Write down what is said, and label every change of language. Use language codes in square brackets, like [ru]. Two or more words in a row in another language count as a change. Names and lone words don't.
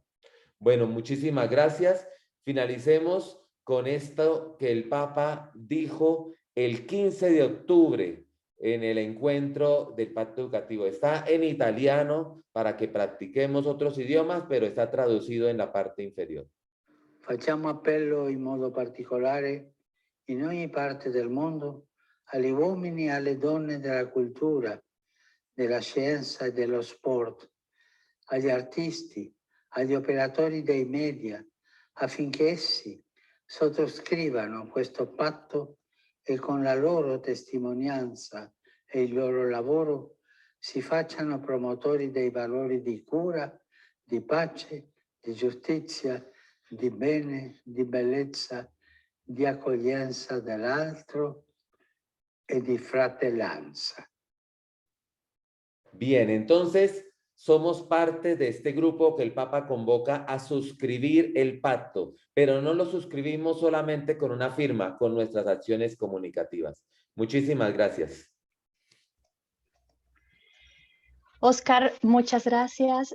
[es] Bueno, muchísimas gracias. Finalicemos con esto que el Papa dijo el 15 de octubre en el encuentro del Pacto Educativo. Está en italiano para que practiquemos otros idiomas, pero está traducido en la parte inferior. [it] Facciamo appello in modo particolare in ogni parte del mondo agli uomini e alle donne della cultura, della scienza e dello sport, agli artisti, agli operatori dei media, affinché essi sottoscrivano questo patto e con la loro testimonianza e il loro lavoro si facciano promotori dei valori di cura, di pace, di giustizia, di bene, di bellezza, di accoglienza dell'altro e di fratellanza. [es] Bien, entonces somos parte de este grupo que el Papa convoca a suscribir el pacto, pero no lo suscribimos solamente con una firma, con nuestras acciones comunicativas. Muchísimas gracias. Oscar, muchas gracias.